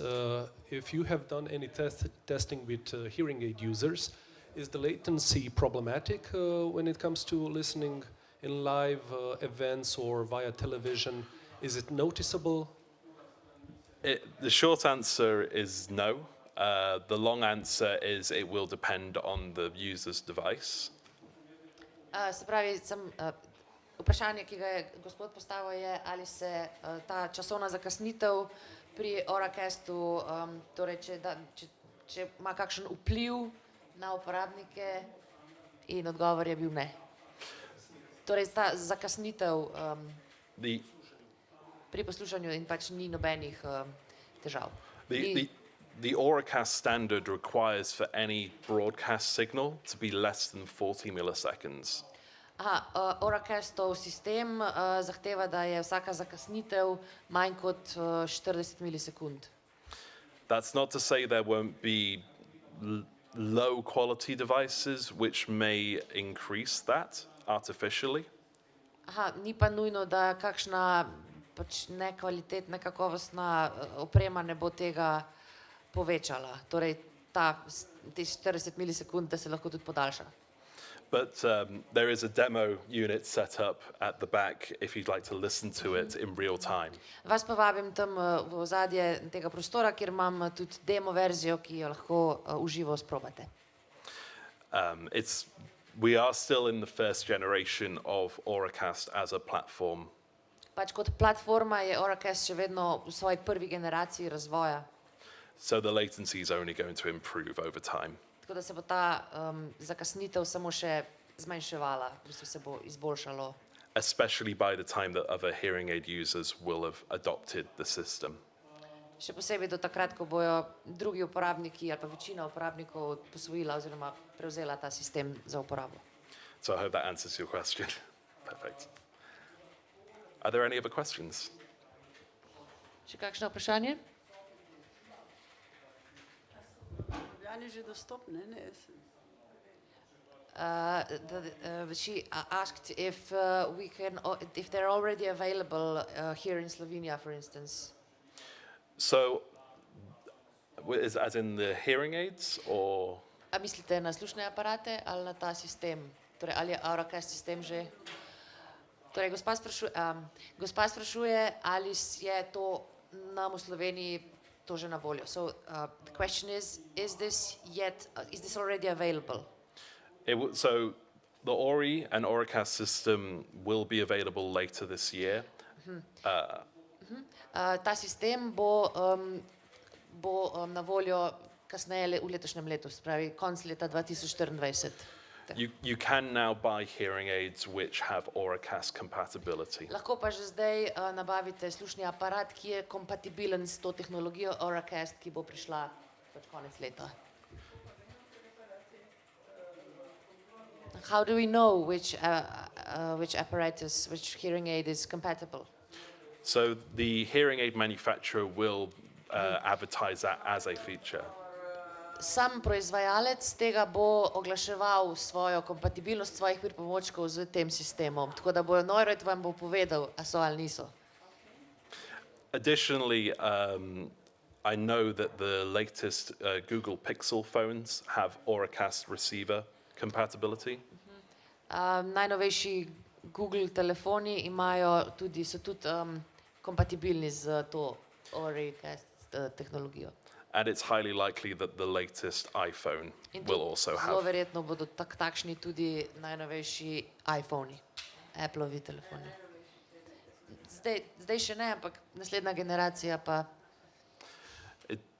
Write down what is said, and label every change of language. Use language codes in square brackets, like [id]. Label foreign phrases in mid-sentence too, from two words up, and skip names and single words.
[en] If you have done any testing with hearing aid users, is the latency problematic when it comes to listening in live events or via television? Is it noticeable? The short answer is no. The long answer is it will depend on the user's device. [sl] Se pravi, vprašanje, ki ga je gospod postavil, je, ali se ta časovna zakasnitev pri Auracastu, torej če ima kakšen vpliv na uporabnike, in odgovor je bil ne. Torej ta zakasnitev pri poslušanju in pač ni nobenih težav. [en] The Auracast standard requires for any broadcast signal to be less than 40 milliseconds. [sl] Auracastov sistem zahteva, da je vsaka zakasnitev manj kot 40 milisekund. [en] That's not to say there won't be low quality devices which may increase that artificially. [sl] Ni pa nujno, da kakšna pač nekvalitetna, kakovostna oprema ne bo tega povečala. Torej te 40 milisekund, da se lahko tudi podaljša. [en] But there is a demo unit set up at the back if you'd like to listen to it in real time. [sl] Vas pa vabim tam v ozadje tega prostora, kjer imam tudi demo verzijo, ki jo lahko uživo sprobate. [en] We are still in the first generation of Auracast as a platform. [sl] Pač kot platforma je Auracast še vedno v svoji prvi generaciji razvoja. [en] So the latency is only going to improve over time. [sl] Tako da se bo ta zakasnitev samo še zmanjševala, v bistvu se bo izboljšalo. [en] Especially by the time that other hearing aid users will have adopted the system. [sl] Še posebej do takrat, ko bojo drugi uporabniki ali pa večina uporabnikov posvojila oziroma prevzela ta sistem za uporabo. [en] So I hope that answers your question. Perfect. Are there any other questions? [sl] Še kakšno vprašanje? Že dostopne, ne? [en] She asked if if they're already available here in Slovenia, for instance. So, as in the hearing aids, or? [sl] A mislite na slušne aparate ali na ta sistem? Torej, ali je Auracast sistem že? Torej, gospa sprašuje, ali je to nam v Sloveniji to že na voljo. [en] So, the question is this already available? So, the Ori and Auracast system will be available later this year. [sl] Ta sistem bo na voljo kasneje v letošnjem letu, se pravi konec leta 2024. [en] You can now buy hearing aids which have Auracast compatibility. [sl] Lahko pa že zdaj nabavite slušni aparat, ki je kompatibilen s to tehnologijo Auracast, ki bo prišla pač konec leta. [en] How do we know which apparatus, which hearing aid is compatible? So the hearing aid manufacturer will advertise that as a feature. [sl] Sam proizvajalec tega bo oglaševal svojo kompatibilnost svojih pripomočkov z tem sistemom, tako da bojo Neureit vam bo povedal, a so ali niso. [en] Additionally, I know that the latest Google Pixel phones have Auracast receiver compatibility. [sl] Najnovejši Google telefoni so tudi kompatibilni z to Auracast tehnologijo. [en] And it's highly likely that the latest iPhone will also have. [sl] Zelo verjetno bodo takšni tudi najnovejši iPhoni, Appleovi telefoni. Zdaj še ne, ampak naslednja generacija pa.